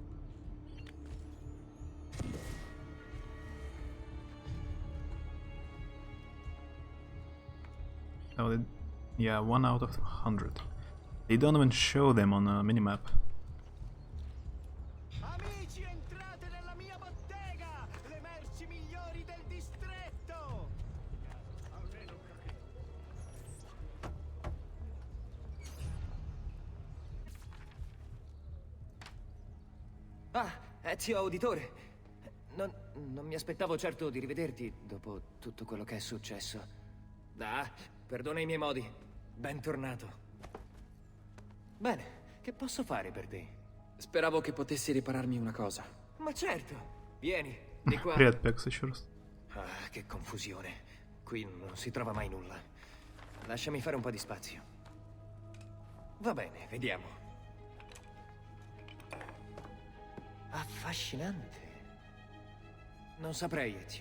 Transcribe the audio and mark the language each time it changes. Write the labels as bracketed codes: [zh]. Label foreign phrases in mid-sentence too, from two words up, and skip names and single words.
[en] Oh, yeah, 1 out of 100. They don't even show them on a minimap. [it] Amici, entrate nella mia bottega! Le merci migliori del distretto! Ah, Ezio Auditore. Non mi aspettavo certo di rivederti dopo tutto quello che è successo. Ah, perdona i miei modi. Bentornato. Bene, che posso fare per te? Speravo che potessi ripararmi una cosa. Ma certo. Vieni, di qua. [ru] Привет, Пекс, еще раз. [it] Ah, che confusione. Qui non si trova mai nulla. Lasciami fare un po' di spazio. Va bene, vediamo. Affascinante. Non saprei, Ezio.